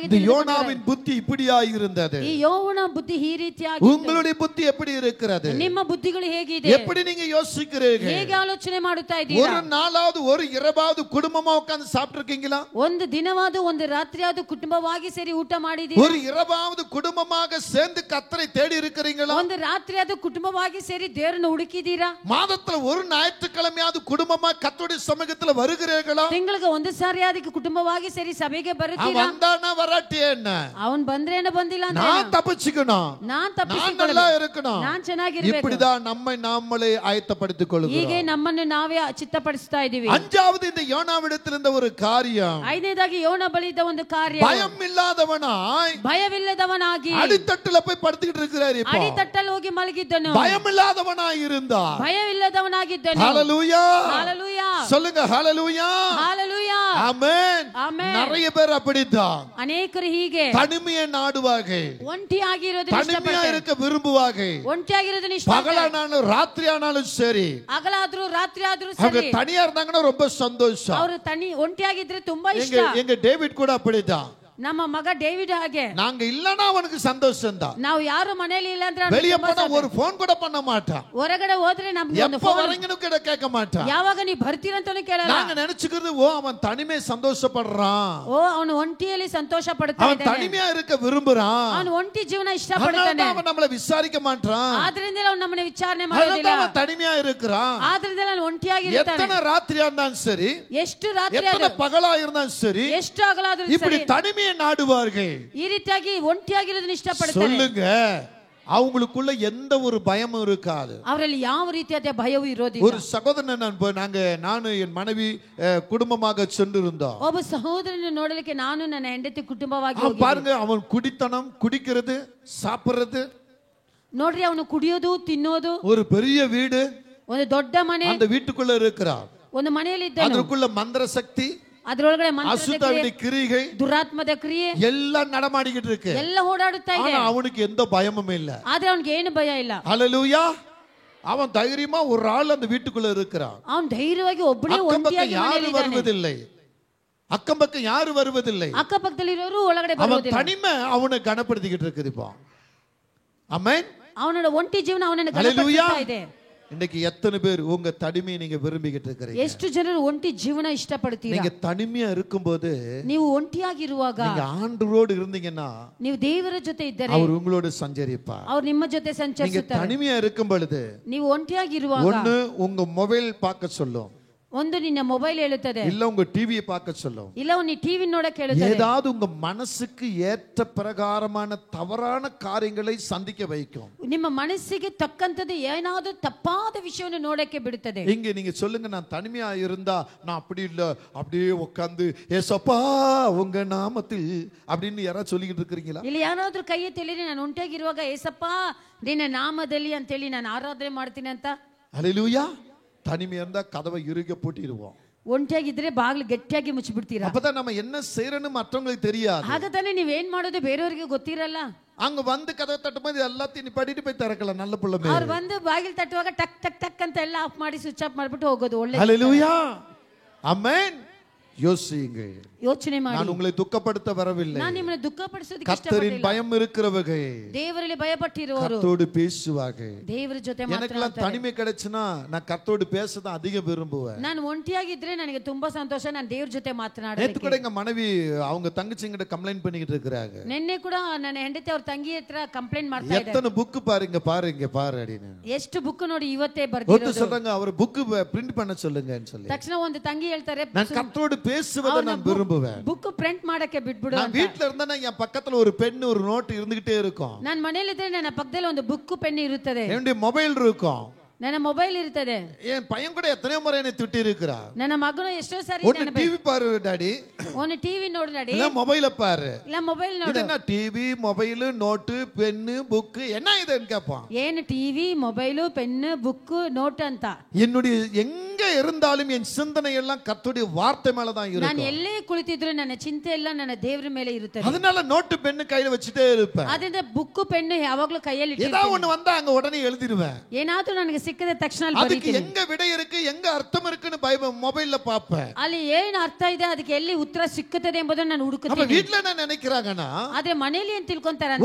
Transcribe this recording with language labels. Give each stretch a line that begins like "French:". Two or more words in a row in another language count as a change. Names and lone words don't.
Tamil: இந்த யோனாவின் புத்தி இப்படியாய் இருந்தது.
Kannada: ಈ ಯೋವನ ಬುದ್ಧಿ ಈ ರೀತಿಯಾಗಿ.
Tamil: உங்களுடைய புத்தி எப்படி இருக்கிறது?
Kannada: ನಿಮ್ಮ ಬುದ್ಧಿಗಳು ಹೇಗಿದೆ?
Tamil: எப்படி நீங்க யோசிக்கிறீங்க?
Kannada: ಹೇಗೆ ಆಲೋಚನೆ ಮಾಡುತ್ತಾ ಇದ್ದೀರಾ?
Tamil: ஒரு நாளாவது ஒரு இரவாவது குடும்பமா உட்கார்ந்து சாப்பிட்டு இருக்கீங்களா?
Kannada: ಒಂದು ದಿನವಾದ ಒಂದು ರಾತ್ರಿಯಾದ ಕುಟುಂಬವಾಗಿ ಸೇರಿ ಊಟ ಮಾಡಿದೀರಾ?
Tamil: ஒரு இரவாவது குடும்பமாக சேர்ந்து கர்த்தரை தேடி இருக்கிறீங்களா?
Kannada: ಒಂದು ರಾತ್ರಿಯಾದ ಕುಟುಂಬವಾಗಿ ಸೇರಿ ದೇವರನ್ನು ಹುಡುಕಿದೀರಾ?
Tamil: மாதத்துல ஒரு ஞாயிற்றுக்கிழமையாவது குடும்பமா கர்த்தருடைய சமூகத்துல வருகிறீர்களா?
Kannada: ತಿಂಗಳಿಗೆ ಒಂದು ಸಾರಿ ಅದಕ್ಕೆ ಕುಟುಂಬವಾಗಿ ಸೇರಿ ಸಭೆಗೆ ಬರುತ್ತೀರಾ?
Tamil: வந்தானா வராட்டி என்ன?
Kannada: ಅವನ್ ಬಂದ್ರೇನ ಬಂದಿಲ್ಲ ಅಂತ
Tamil: நான் தப்பிச்சுக்கணும்,
Kannada: ನಾನ್
Tamil: நான் நல்லா இருக்கணும்,
Kannada: ನಾನ್ ಚೆನ್ನಾಗಿರ್ಬೇಕು.
Tamil: இப்படிதான் நம்மை நாமளே ஆயத்தப்படுத்திக் கொள்கிறோம்.
Kannada: ಹೀಗೆ ನಮ್ಮನ್ನು ನಾವೇ ಚಿತ್ತಪಡಿಸ್ತಾ ಇದೀವಿ.
Tamil: அஞ்சாவது இந்த யோனாவிடத்தில் இருந்த ஒரு காரியம்,
Kannada: ಐದನೇದಾಗಿ ಯೋನ ಬಳಿದ ಒಂದು ಕಾರ್ಯ,
Tamil: பயம் இல்லாதவனாய்
Kannada: ಭಯವಿಲ್ಲದವನಾಗಿ
Tamil: அடித்தட்டுல போய் படுத்துக்கிட்டு இருக்கிறார். இப்போ
Kannada: ಅಡಿತಟ್ಟಲ್ಲಿ ಹೋಗಿ ಮಲಗಿದ್ದನು.
Tamil: பயம் இல்லாதவனாய் இருந்தார்.
Kannada: ಭಯವಿಲ್ಲದವನಾಗಿದ್ದನು.
Tamil: ஹalleluya, ஹalleluya, சொல்லுங்க ஹalleluya, ஹalleluya, ஆமென். ஆமென். நிறைய பேர் அப்படிதான்
Kannada: ಅನೇಕರು ಹೀಗೆ
Tamil: தனிமையை நாடுவாங்க,
Kannada: ಒಂಟಿಯಾಗಿರೋದನ್ನ
Tamil: தனிமையா
Kannada: ಇಷ್ಟಪಡ್ತಾರೆ,
Tamil: இருக்க விரும்புவாங்க.
Kannada: ಒಂಟಿಯಾಗಿರೋದನ್ನ ಇಷ್ಟಪಡ್ತಾರೆ.
Tamil: பகலானாலும் ராத்திரி ஆனாலும் சரி,
Kannada: ಹಗಲಾದ್ರೂ ರಾತ್ರಿ ಆದ್ರೂ
Tamil: அவங்க
Kannada: ಸರಿ,
Tamil: தனியா இருந்தாங்கன்னா ரொம்ப சந்தோஷம்.
Kannada: ಅವರು ಒಂಟಿಯಾಗಿದ್ರೆ ತುಂಬಾ ಇಷ್ಟ.
Tamil: எங்க டேவிட் கூட அப்படிதான்.
Kannada: ನಮ್ಮ ಮಗ ಡೇವಿಡ್ ಹಾಗೆ.
Tamil: நாங்க இல்லனா அவனுக்கு சந்தோஷம் தான்.
Kannada: ನಾವು ಯಾರು ಮನೆಯಲ್ಲಿ ಇಲ್ಲ ಅಂದ್ರೆ
Tamil: வெளிய போனா ஒரு ಫೋನ್ கூட பண்ண மாட்டான்.
Kannada: ಹೊರಗಡೆ ಹೋದ್ರೆ ನಮ್ಗೆ ಒಂದು
Tamil: எப்ப வரீங்கன்னு கூட கேட்க மாட்டான்.
Kannada: ಯಾವಾಗ ನೀ ಬರ್ತೀರಂತಾನೂ ಕೇಳಲ್ಲ.
Tamil: நாங்க நினைச்சுக்கிறது ஓ அவன் தனிமை சந்தோஷப்படுறான்,
Kannada: ಓ ಅವನು ಒಂಟಿಯಲ್ಲಿ ಸಂತೋಷ ಪಡ್ತಾ
Tamil: அவன்
Kannada: ಇದ್ದಾನೆ,
Tamil: தனிமையா இருக்க விரும்புறான்,
Kannada: ಅವನು ಒಂಟಿ ಜೀವನ ಇಷ್ಟಪಡ್ತಾನೆ,
Tamil: அவன் நம்மள விசாரிக்க மாட்டான்,
Kannada: ಆದ್ರಿಂದ ಅವನು ನಮ್ಮನ್ನ ವಿಚಾರಣೆ
Tamil: அதனால
Kannada: ಮಾಡೋದಿಲ್ಲ,
Tamil: அவன் தனிமையா இருக்கிறான்.
Kannada: ಆದ್ರಿಂದ ಅವನು ಒಂಟಿಯಾಗಿರ್ತಾನೆ.
Tamil: எத்தனை ராத்திரியா இருந்தாலும் சரி,
Kannada: ಎಷ್ಟು ರಾತ್ರಿ
Tamil: எத்தனை பகலா இருந்தாலும் சரி,
Kannada: ಎಷ್ಟು ಹಗಲಾದ್ರೂ
Tamil: இப்படி
Kannada: ಸರಿ,
Tamil: தனிமையை நாடுவார்கள்.
Kannada: ಈ ರೀತಿಯಾಗಿ ಒಂಟಿಯಾಗಿರೋದನ್ನ ಇಷ್ಟಪಡ್ತಾರೆ.
Tamil: சொல்லுங்க, அவங்களுக்குள்ள எந்த ஒரு பயமும் இருக்காது.
Kannada: ಅವರಲ್ಲಿ ಯಾವ ರೀತಿಯಾದ ಭಯವೂ ಇರೋದಿಲ್ಲ.
Tamil: ஒரு சகோதரன் நானும் என் மனைவி குடும்பமாக சென்றிருந்தோம்.
Kannada: ಒಬ್ಬ ಸಹೋದರನ ನೋಡಲಿಕ್ಕೆ ನಾನು ನನ್ನ ಹೆಂಡತಿ ಕುಟುಂಬವಾಗಿ ಹೋಗಿದ್ದೆ.
Tamil: பாருங்க, அவன் குடித்தனம், குடிக்கிறது, சாப்பிடுறது,
Kannada: ನೋಡ್ರಿ ಅವನು ಕುಡಿಯೋದು ತಿನ್ನೋದು,
Tamil: ஒரு பெரிய வீடு,
Kannada: ಒಂದು ದೊಡ್ಡ ಮನೆ,
Tamil: அந்த வீட்டுக்குள்ள இருக்கிறார்,
Kannada: ಒಂದು ಮನೆಯಲ್ಲಿ ಇದ್ದಾನೆ,
Tamil: அதுக்குள்ள மந்திர சக்தி,
Kannada: ಅದರೊಳಗಡೆ
Tamil: அசுத்தாவின் கிரியை,
Kannada: ದುರಾತ್ಮದ ಕ್ರಿಯೆ
Tamil: எல்லாம் நடமாடிக்கிட்டு இருக்கு.
Kannada: ಎಲ್ಲ ಓಡಾಡುತ್ತಾ ಇದೆ.
Tamil: ஆனா அவனுக்கு எந்த பயமும் இல்ல.
Kannada: ಆದ್ರೆ ಅವನಿಗೆ ಏನು ಭಯ ಇಲ್ಲ.
Tamil: ஹalleluya. அவன் தைரியமா ஒரு ஆள் அந்த வீட்டுக்குள்ள இருக்கிறான்.
Kannada: ಅವನು ಧೈರ್ಯವಾಗಿ ಒಬ್ಬನೇ
Tamil: அக்கம்
Kannada: ಒಂಟಿಯಾಗಿ
Tamil: யாரும்
Kannada: ಮನೆಯಲ್ಲಿ ಇದ್ದಾನೆ.
Tamil: வருவதில்லை, அக்கம் பக்கம் யாரும் வருவதில்லை.
Kannada: ಅಕ್ಕಪಕ್ಕದಲ್ಲಿರೋರು ಒಳಗಡೆ
Tamil: அவன்
Kannada: ಬರುವುದಿಲ್ಲ.
Tamil: தனிமை அவனை கனப்படுத்திக்கிட்டு இருக்குது. இப்போ ஆமென்.
Kannada: ಅವನ ಒಂಟಿ ಜೀವನ ಅವನನ್ನು
Tamil: ஹalleluya.
Kannada: ಗಮನಿಸ್ತಾ ಇದೆ.
Tamil: இன்னைக்கு எத்தனை பேர் உங்க தனிமையை நீங்க விரும்பிக்கிட்டு இருக்கிறீங்க?
Kannada: ಎಷ್ಟು ಜನರು ಒಂಟಿ ಜೀವನ ಇಷ್ಟಪಡ್ತೀರಾ?
Tamil: நீங்க தனிமையா இருக்கும்போது,
Kannada: ನೀವು ಒಂಟಿಯಾಗಿರುವಾಗ,
Tamil: நீங்க ஆண்டவரோடு இருந்தீங்கன்னா
Kannada: ನೀವು ದೇವರ ಜೊತೆ ಇದ್ದರೆ
Tamil: அவர் உங்களோடு சஞ்சரிப்பார்.
Kannada: ಅವರು ನಿಮ್ಮ ಜೊತೆ
Tamil: நீங்க
Kannada: ಸಂಚರಿಸುತ್ತಾರೆ.
Tamil: தனிமையா இருக்கும் பொழுது
Kannada: ನೀವು ಒಂಟಿಯಾಗಿರುವಾಗ
Tamil: ஒண்ணு உங்க மொபைல் பார்க்க சொல்லும்,
Kannada: ಒಂದು ನಿನ್ನ ಮೊಬೈಲ್ ಹೇಳುತ್ತದೆ,
Tamil: இல்ல உங்க டிவியை பார்க்க சொல்லும்,
Kannada: ಇಲ್ಲ ನೀ ಟಿವಿ ನೋಡಕ್ಕೆ ಹೇಳುತ್ತದೆ,
Tamil: ஏதாவது உங்க மனசுக்கு ஏற்ற பிரகாரமான தவறான காரியங்களை சந்திக்க வைக்கும்.
Kannada: ನಿಮ್ಮ ಮನಸ್ಸಿಗೆ ತಕ್ಕಂತದ್ದು ಏನಾದರೂ ತಪ್ಪಾದ ವಿಷಯವನ್ನು ನೋಡಕ್ಕೆ ಬಿಡುತ್ತದೆ.
Tamil: இங்க நீங்க சொல்லுங்க, நான் தனிமையா இருந்தா நான் அப்படி இல்ல, அப்படியே உட்கார்ந்து ஏசப்பா உங்க நாமத்தில் அப்படின்னு யாராவது சொல்லிக்கிட்டு இருக்கிறீங்களா?
Kannada: ಇಲ್ಲಿ ಯಾರಾದ್ರೂ ಕೈ ಎತ್ತಿಲಿ ನಾನು ಒಂಟಿಯಾಗಿರುವಾಗ ಏಸಪ್ಪ ನಿನ್ನ ನಾಮದಲ್ಲಿ ಅಂತೇಳಿ ನಾನು ಆರಾಧನೆ ಮಾಡ್ತೀನಿ ಅಂತ?
Tamil: ஹalleluya. தனிமையா இருந்தா கதவை இறுக பூட்டிடுவோம்.
Kannada: ಒಂಟಿಯಾಗಿದ್ರೆ ಬಾಗಿಲು ಗಟ್ಟಿಯಾಗಿ ಮುಚ್ಚಿಬಿಡ್ತೀರಾ.
Tamil: அப்பதான் நம்ம என்ன செய்யறோம்னு மற்றவங்களுக்கு தெரியாது.
Kannada: ಆಗ ತಾನೇ ನೀವೇನ್ ಮಾಡೋದು ಬೇರೆಯವರಿಗೆ ಗೊತ್ತಿರಲ್ಲ.
Tamil: அங்க வந்து கதவை தட்டும்போது எல்லாத்தையும் நீ படிட்டு போய் திறக்கலாம். நல்ல பிள்ளை
Kannada: ಅವ್ರು ಬಂದು ಬಾಗಿಲು ತಟ್ಟುವಾಗ ಟಕ್ ಟಕ್ ಟಕ್ ಅಂತ ಎಲ್ಲ ಆಫ್ ಮಾಡಿ
English: switch off
Kannada: ಮಾಡ್ಬಿಟ್ಟು ಹೋಗೋದು ಒಳ್ಳೆ.
Tamil: ஹalleluya. ஆமென். யோசியுங்கள்.
Kannada: ಯೋಚನೆ ಮಾಡಿ.
Tamil: நான் உங்களை துக்கப்படுத்த வரவில்லை.
Kannada: ನಾನು ನಿಮ್ಮನ್ನು ದುಃಖಪಡಿಸೋದಕ್ಕೆ
Tamil: கர்த்தரின்
Kannada: ಇಷ್ಟಪಟ್ಟಿಲ್ಲ.
Tamil: பயம் இருக்கிறவர்கள்
Kannada: ದೇವರಲ್ಲಿ ಭಯಪಟ್ಟಿರುವವರು
Tamil: கர்த்தரோடு பேசுவாங்க.
Kannada: ದೇವರ ಜೊತೆ
Tamil: எனக்கெல்லாம்
Kannada: ಮಾತನಾಡ್ತಾರೆ.
Tamil: தனிமை கிடைச்சுனா நான் கர்த்தரோடு பேசதான் அதிகம் விரும்புவேன்.
Kannada: ನಾನು ಒಂಟಿಯಾಗಿದ್ರೆ ನನಗೆ ತುಂಬಾ ಸಂತೋಷ. ನಾನು ದೇವರ ಜೊತೆ
Tamil: நேத்து
Kannada: ಮಾತನಾಡೋದಕ್ಕೆ.
Tamil: கூட எங்க மனைவி அவங்க தங்கச்சிங்கிட்ட கம்ப்ளைண்ட் பண்ணிக்கிட்டு இருக்காங்க.
Kannada: ನಿನ್ನೆ ಕೂಡ ನನ್ನ ಹೆಂಡತಿ ಅವ್ರ ತಂಗಿ ಹತ್ರ ಕಂಪ್ಲೇಂಟ್ ಮಾಡ್ತಾ ಇದ್ದಾರೆ.
Tamil: எத்தனை புக் பாருங்க பாருங்க பாரு அப்படின்னு.
Kannada: ಎಷ್ಟು ಬುಕ್ ನೋಡಿ ಇವತ್ತೇ
Tamil: ஒருத்தர்
Kannada: ಬರ್ದಿರೋದು.
Tamil: சொல்றாங்க அவர்
English: book print
Tamil: பண்ண சொல்லுங்கன்னு சொல்லி.
Kannada: ತಕ್ಷಣ ಒಂದು ತಂಗಿ ಹೇಳ್ತಾರೆ
Tamil: நான் கர்த்தரோடு பேசுவதை நான் விரும்புவேன்.
English: book print
Kannada: ಮಾಡಕ್ಕೆ ಬಿಟ್ಬಿಡು
Tamil: நான்
Kannada: ಅಂತ.
Tamil: வீட்ல இருந்தா என் பக்கத்துல ஒரு பென் ஒரு நோட் இருந்துகிட்டே இருக்கும்.
Kannada: ನಾನು ಮನೆಯಲ್ಲಿ ಇದ್ರೆ ನನ್ನ ಪಕ್ಕದಲ್ಲಿ ಒಂದು
English: book pen
Kannada: ಇರುತ್ತದೆ.
Tamil: என்னுடைய மொபைல் இருக்கும்.
Kannada: ನನ್ನ ಮೊಬೈಲ್ ಇರುತ್ತದೆ.
Tamil: என் பையன் கூட எத்தனையோ முறை என்னை திட்டி இருக்கிறா.
Kannada: ನನ್ನ ಮಗನು ಎಷ್ಟೋ ಸಾರಿ
Tamil: ஒன்னு டிவி பாரு டாடி,
Kannada: ಒಂದು ಟಿವಿ ನೋಡು ಡ್ಯಾಡಿ,
Tamil: இல்ல மொபைல பாரு,
Kannada: ಇಲ್ಲ ಮೊಬೈಲ್ ನೋಡು.
Tamil: இது என்ன
English: TV mobile note pen book
Tamil: என்ன இதுன்னு கேட்பான்.
Kannada: ಏನು
English: TV mobile pen book note
Kannada: ಅಂತ.
Tamil: என்னுடைய எங்க இருந்தாலும் என் சிந்தனை எல்லாம் கர்த்தருடைய வார்த்தை மேல தான்
Kannada: ನಾನು
Tamil: இருக்கும்.
Kannada: ಎಲ್ಲೇ ಕುಳಿತಿದ್ರು ನನ್ನ ಚಿಂತೆ ಎಲ್ಲ ನನ್ನ ದೇವರ ಮೇಲೆ ಇರುತ್ತದೆ.
Tamil: அதனால
English: note pen
Tamil: கையில வச்சுட்டே இருப்பேன்.
Kannada: ಅದರಿಂದ
English: book pen
Kannada: ಯಾವಾಗಲೂ ಕೈಯಲ್ಲಿ
Tamil: ஏதாவது
Kannada: ಇಟ್ಟಿರ್ತೀನಿ.
Tamil: ஒண்ணு வந்தா அங்க உடனே எழுதிடுவேன்.
Kannada: ಏನಾದ್ರೂ ನನಗೆ ಸಿಕ್ಕದ ತಕ್ಷಣ ಅಲ್ಲಿ
Tamil: அதுக்கு
Kannada: ಬರೀತೀನಿ.
Tamil: எங்க விடை இருக்கு எங்க அர்த்தம் இருக்குன்னு மொபைல்ல பாப்பேன்.
Kannada: ಅಲ್ಲಿ ಏನು ಅರ್ಥ ಇದೆ ಅದಕ್ಕೆ ಎಲ್ಲಿ ಉತ್ತರ ಸಿಕ್ಕುತ್ತದೆ ಎಂಬುದನ್ನು ನಾನು
Tamil: அப்ப
Kannada: ಹುಡುಕುತ್ತೀನಿ.
Tamil: வீட்ல என்ன நினைக்கிறாங்கன்னா,
Kannada: ಆದ್ರೆ ಮನೆಯಲ್ಲಿ ಏನ್ ತಿಳ್ಕೊಂತಾರ
Tamil: ஓ